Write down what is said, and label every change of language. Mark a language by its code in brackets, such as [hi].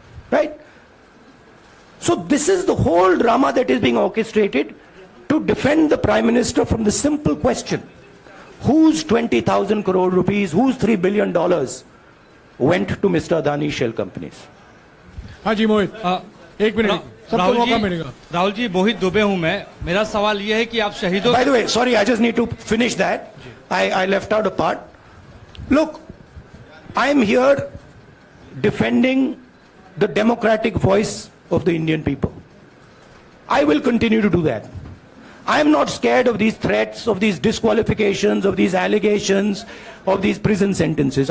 [en] Right? So this is the whole drama that is being orchestrated to defend the Prime Minister from the simple question, whose 20,000 crore rupees, whose $3 billion went to Mr. Adani shell companies? [hi] हाँ जी मोहित, एक minute, सबको मौका मिलेगा. राहुल जी, मोहित दुबे हूं मैं. मेरा सवाल ये है कि आप शहीदों. [en] By the way, sorry, I just need to finish that. I left out a part. Look, I am here defending the democratic voice of the Indian people. I will continue to do that. I am not scared of these threats, of these disqualifications, of these allegations, of these prison sentences.